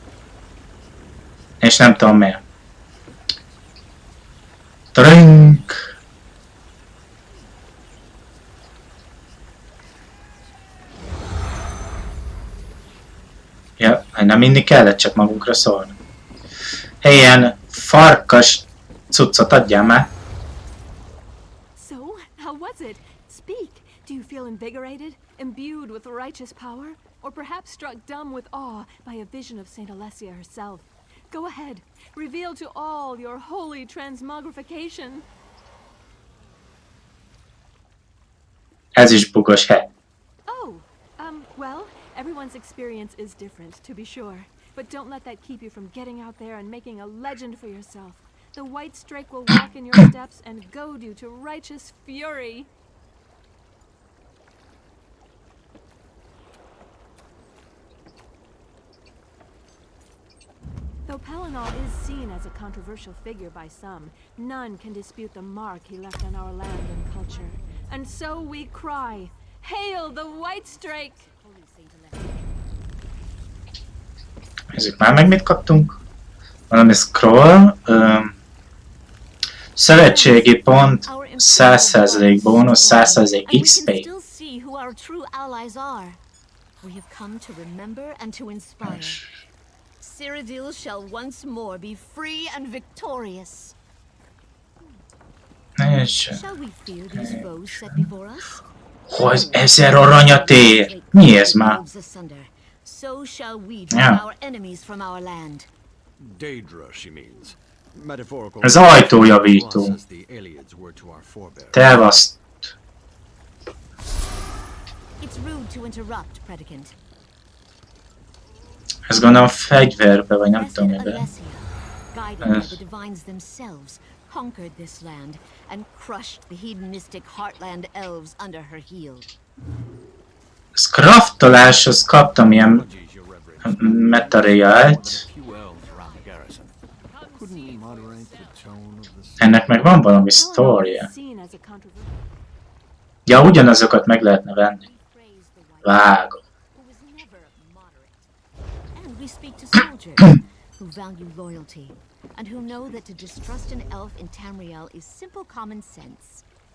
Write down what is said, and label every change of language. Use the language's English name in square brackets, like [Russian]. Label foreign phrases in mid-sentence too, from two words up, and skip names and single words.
[Hungarian] És nem tudom miért. Trünk! Ja, nem inni kellett, csak magunkra szólni. Ilyen farkas cuccot adjál már. [English] So, how was it? Speak. Do you feel invigorated, imbued with righteous power, or perhaps struck dumb with awe by a vision of St. Alessia herself? Go ahead, reveal to all your holy transmogrification. [Hungarian] Ez is bugos hely. [English] Oh, well, everyone's experience is different, to be sure. But don't let that keep you from getting out there and making a legend for yourself. The White Strake will walk in your steps and goad you to righteous fury. Though Pelinal is seen as a controversial figure by some, none can dispute the mark he left on our land and culture. And so we cry, Hail the White Strake! [Hungarian] Nézzük már meg, mit kaptunk. Valami scroll. Szövetségi pont, 100% bónusz, 100% XP. [English] We have come to remember and to inspire. Cyrodiil shall once more be free and victorious. Shall we fear these foes set before us? [Hungarian] Hogy 1000 aranyat ér? Mi ez már? [English] So shall we drive our enemies from our land. Daedra, she means. Metaphorical. [Hungarian] Ez ajtójavító. Tevaszt. [English] It's rude to interrupt, predicant. [Hungarian] Ez gondolom fegyverbe, vagy nem tudom miben. [English] Guided by the divines themselves, conquered this land and crushed the hedonistic heartland elves under her heel. [Hungarian] Ez craftoláshoz kaptam ilyen Materiált. [English] Few elves around the garrison. Couldn't we moderate the tone of the [Hungarian] Ennek meg van valami Pelennor sztória. [English] is seen as a controversial. [Hungarian] Ja, ugyanazokat meg lehetne venni. Vágom. [English] Who was never moderate. And we speak to soldiers who value loyalty and who know that to distrust an elf in Tamriel is simple common sense.